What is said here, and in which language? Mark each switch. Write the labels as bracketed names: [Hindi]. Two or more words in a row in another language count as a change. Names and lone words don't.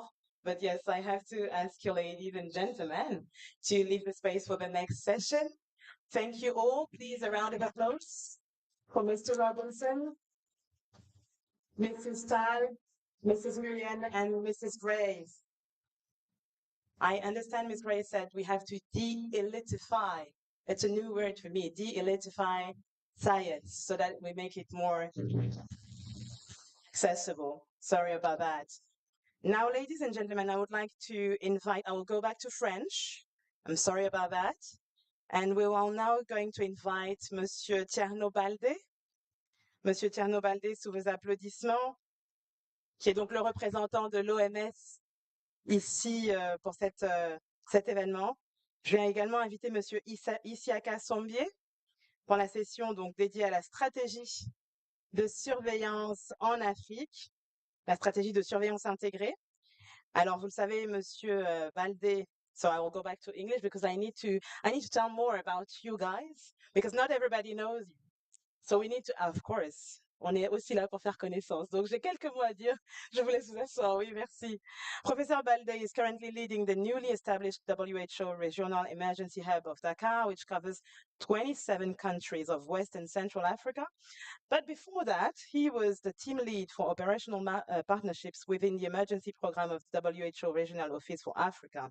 [English] But yes, I have to ask you, ladies and gentlemen, to leave the space for the next session. Thank you all. Please, a round of applause for Mr. Robinson, Mrs. Stahl, Mrs. Nguyen, and Mrs. Graves. I understand Ms. Gray said we have to de-elitify. It's a new word for me, de-elitify science, so that we make it more accessible. Sorry about that. Now, ladies and gentlemen, I would like to invite, I will go back to French. I'm sorry about that. And we are now going to invite Monsieur 𝐄𝐝𝐢𝐭𝐢𝐨𝐧. [French] Monsieur 𝐄𝐝𝐢𝐭𝐢𝐨𝐧, sous vos applaudissements, qui est donc le représentant de l'OMS ici pour cet événement. Je viens également inviter Monsieur 𝐂𝐲𝐻𝐿 pour la session donc dédiée à la stratégie de surveillance en Afrique, la stratégie de surveillance intégrée. Alors, vous le savez, Monsieur Baldé, [English] so I will go back to English because I need to tell more about you guys because not everybody knows you. So we need to, of course, [French] on est aussi là pour faire connaissance. Donc, j'ai quelques mots à dire. Je vous laisse vous asseoir. Oui, merci. [English] Professor Baldé is currently leading the newly established WHO Regional Emergency Hub of Dakar, which covers 27 countries of West and Central Africa. But before that, he was the team lead for operational partnerships within the emergency program of the WHO Regional Office for Africa.